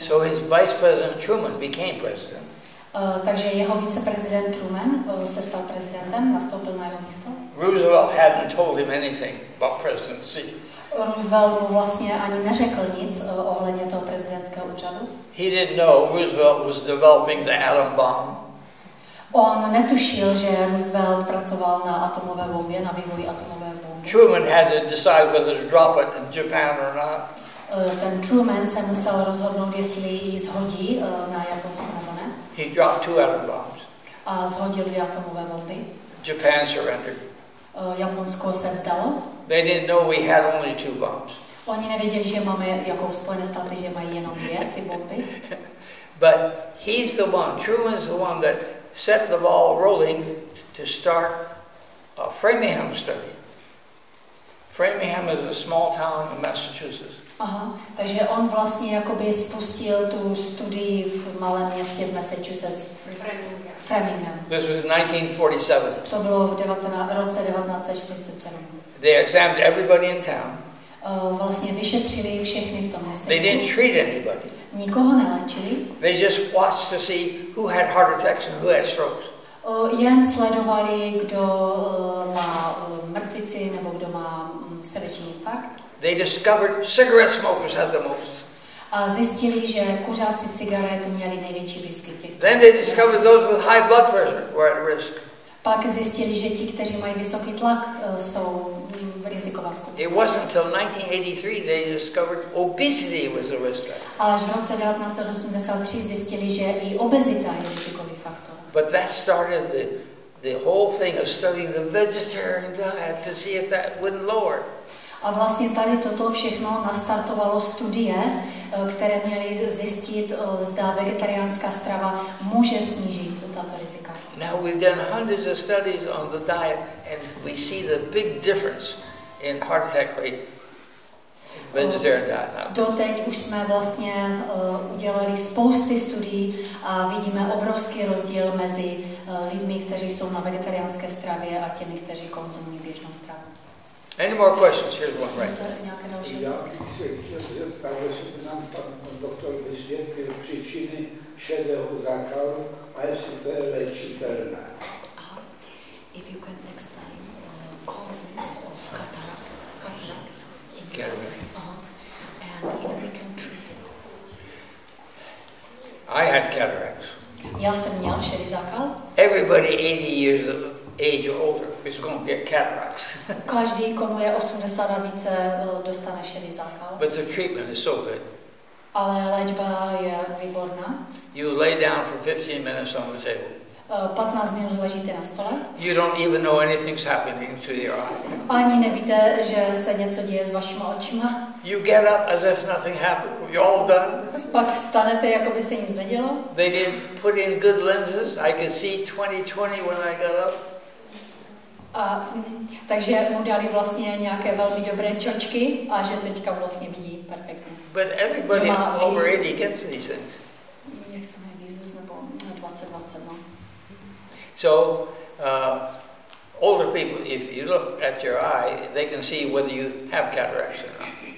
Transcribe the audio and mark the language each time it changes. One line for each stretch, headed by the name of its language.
English: So his vice president Truman became president.
Czech: Takže jeho viceprezident Truman se stal prezidentem, nastoupil na jeho místo.
English: Roosevelt hadn't told him anything about presidency.
Czech: Roosevelt mu vlastně ani neřekl nic ohledně toho prezidentského úřadu.
English: He didn't know Roosevelt was developing the atom bomb.
Czech: On netušil, že Roosevelt pracoval na atomové bombě, na vývoji atomové bomby.
English: Truman had to decide whether to drop it in Japan or not.
Czech: Ten Truman se musel rozhodnout, jestli ji shodí na Japonsko nebo ne.
English: He dropped 2 atom bombs.
Czech: A shodil 2 atomové bomby.
English: Japan surrendered.
Czech: Japonsko se vzdalo.
English: They didn't know we had only 2 bombs.
Czech: Oni nevěděli, že máme jako Spojené státy, že mají jenom 2 ty bomby.
English: But he's the one, Truman's the one that set the ball rolling to start a Framingham study. Framingham is a small town in Massachusetts.
Czech: Aha, takže on vlastně jakoby spustil tu studii v malém městě v Massachusetts, Framingham.
English: This was 1947.
Czech: To bylo v roce 1947.
English: They examined everybody in town.
Czech: Vlastně vyšetřili všechny v tom městě.
English: They didn't treat anybody.
Czech: Nikoho neléčili.
English: They just watched to see who had heart attacks and who had strokes.
Czech: Jen sledovali, kdo má mrtvici nebo kdo má srdeční infarkt.
English: They discovered cigarette smokers had the most.
Czech: A zjistili, že kuřáci cigaret měli největší výskyt těchto.
English: Then they discovered those with high blood pressure were at risk.
Czech: Pak zjistili, že ti, kteří mají vysoký tlak, jsou riziková skupina.
English: It wasn't until 1983 they discovered obesity was a risk factor.
Czech: Ale až v roce 1983 zjistili, že i obezita je rizikový faktor.
English: But that started the whole thing of studying the vegetarian diet to see if that wouldn't lower.
Czech: A vlastně tady toto všechno nastartovalo studie, které měly zjistit, zda vegetariánská strava může snížit tato rizika.
English: Now we've done hundreds of studies on the diet and we see the big difference in heart attack rate. Vegetarian diet.
Czech: Doteď už jsme vlastně udělali spousty studií a vidíme obrovský rozdíl mezi lidmi, kteří jsou na vegetariánské stravě a těmi, kteří konzumují běžnou stravu.
English: Any more questions? Here's one, right?
Czech: Já bych se chtěl zeptat, jestli nám pan doktor vysvětlil příčiny šedého zákalu a jestli to je léčitelné.
English: If you can explain causes of cataracts in case, and if we can treat it. I had cataracts.
Czech: Já jsem měl šedý zákal.
English: Everybody 80 years of age or older is going to get cataracts.
Czech: Každý, komu je 80 a více, dostane šedý zákal.
English: But the treatment is so good.
Czech: Ale léčba je výborná.
English: You lay down for 15 minutes on the table.
Czech: 15 minut ležíte na stole.
English: You don't even know anything's happening to your eye.
Czech: Ani nevíte, že se něco děje s vašima očima.
English: You get up as if nothing happened. You're all done.
Czech: Pak vstanete, jako by se nic nedělo.
English: They didn't put in good lenses. I could see 20/20 when I got up.
Czech: Takže mu dali vlastně nějaké velmi dobré čočky a že teďka vlastně vidí perfektně.
English: But everybody over 80 gets these things.
Czech: Jak se jmenuje výzus nebo 20/20, no.
English: So, older people, if you look at your eye, they can see whether you have cataracts or not.